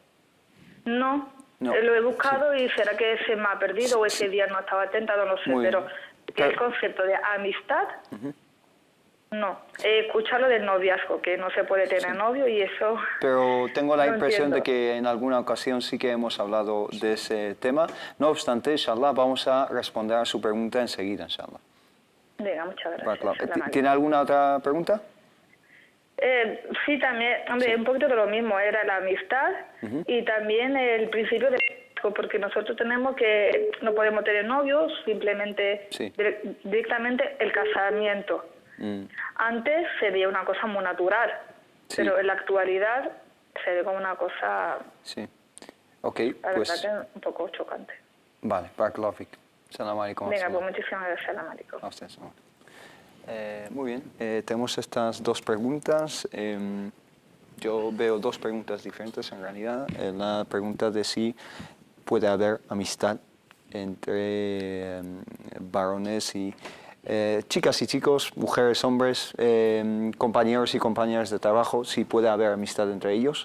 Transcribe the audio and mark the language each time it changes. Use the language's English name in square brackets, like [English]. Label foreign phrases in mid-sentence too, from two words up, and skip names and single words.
[Spanish] No, lo he buscado y será que se me ha perdido o ese día no estaba atenta, no lo sé, pero el concepto de amistad No, he escuchado lo del noviazgo, que no se puede tener novio y eso... Pero tengo la No impresión entiendo. de que en alguna ocasión sí que hemos hablado de ese tema. No obstante, inshallah, vamos a responder a su pregunta enseguida, inshallah. Venga, muchas gracias. Barakallah. [Arabic] سلام عليكم. [Spanish] ¿Tiene alguna otra pregunta? Sí, también, hombre, un poquito de lo mismo, era la amistad y también el principio de... Porque nosotros tenemos que, no podemos tener novios, simplemente, Sí. directamente el casamiento. Antes se veía una cosa muy natural, Sí. pero en la actualidad se ve como una cosa, Sí. Ok, la pues... verdad, que un poco chocante. Vale, [Arabic] بارك الله فيك. سلام عليكم. [Spanish] Venga, pues muchísimas gracias, [Arabic] سلام عليكم. [Spanish] A ustedes. Muy bien, tenemos estas dos preguntas. Yo veo dos preguntas diferentes en realidad. La pregunta de si puede haber amistad entre varones y chicas y chicos, mujeres, hombres, compañeros y compañeras de trabajo, si puede haber amistad entre ellos.